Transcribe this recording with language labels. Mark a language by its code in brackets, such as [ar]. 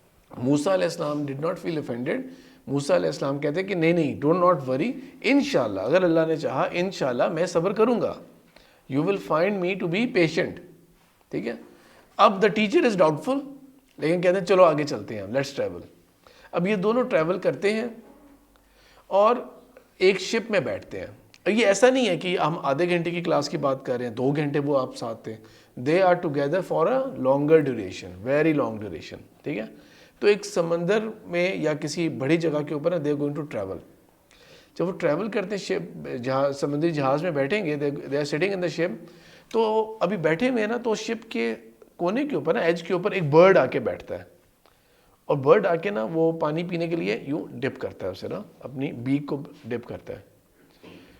[ur] موسیٰ علیہ السلام [en] Did not feel offended. [ur] موسیٰ علیہ السلام کہتے ہیں کہ نہیں [en] don't not worry, [ur] انشاءاللہ اگر اللہ نے چاہا انشاءاللہ میں صبر کروں گا, [en] You will find me to be patient. [ur] ٹھیک ہے, اب [en] the teacher is doubtful, [ur] لیکن کہتے ہیں چلو آگے چلتے ہیں, [en] Let's travel. [ur] اب یہ دونوں ٹریول کرتے ہیں اور ایک شپ میں بیٹھتے ہیں. یہ ایسا نہیں ہے کہ ہم آدھے گھنٹے کی کلاس کی بات کر رہے ہیں, 2 گھنٹے وہ آپ ساتھ تھے. [en] They are together for a longer duration, very long duration. [ur] ٹھیک ہے, تو ایک سمندر میں یا کسی بڑی جگہ کے اوپر [en] They going to travel. [ur] جب وہ ٹریول کرتے ہیں شپ, سمندری جہاز میں بیٹھیں گے, [en] They are sitting in the ship. [ur] تو ابھی بیٹھے ہوئے ہیں نا, تو شپ کے کونے کے اوپر نا, ایج کے اوپر ایک برڈ آ کے بیٹھتا ہے, اور برڈ آ کے نا وہ پانی پینے کے لیے یوں ڈپ کرتا ہے اسے نا, اپنی بیک کو ڈپ کرتا ہے.